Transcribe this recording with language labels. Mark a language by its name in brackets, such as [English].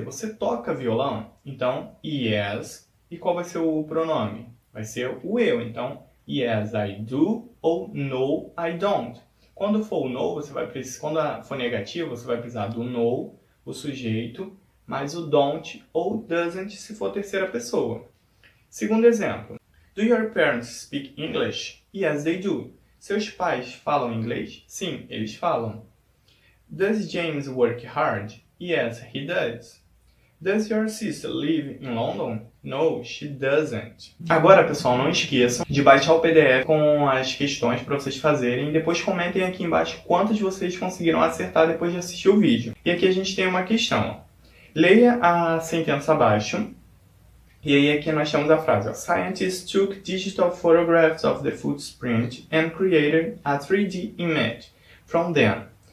[Portuguese] Você toca violão? Então, yes. E qual vai ser o pronome? Vai ser o eu. [English] Então, yes, I do ou no, I don't. [Portuguese] Quando for o no, você vai precisar, quando for negativo, você vai precisar do no, o sujeito, mais o don't ou doesn't se for terceira pessoa. Segundo exemplo. [English] Do your parents speak English? Yes, they do. [Portuguese] Seus pais falam inglês? Sim, eles falam. [English] Does James work hard? Yes, he does. Does your sister live in London? No, she doesn't. [Portuguese] Agora, pessoal, não esqueçam de baixar o PDF com as questões para vocês fazerem e depois comentem aqui embaixo quantos vocês conseguiram acertar depois de assistir o vídeo. E aqui a gente tem uma questão. Leia a sentença abaixo. E aí aqui nós temos a frase, ó, [English] Scientists took digital photographs of the footprint and created a 3D image from them.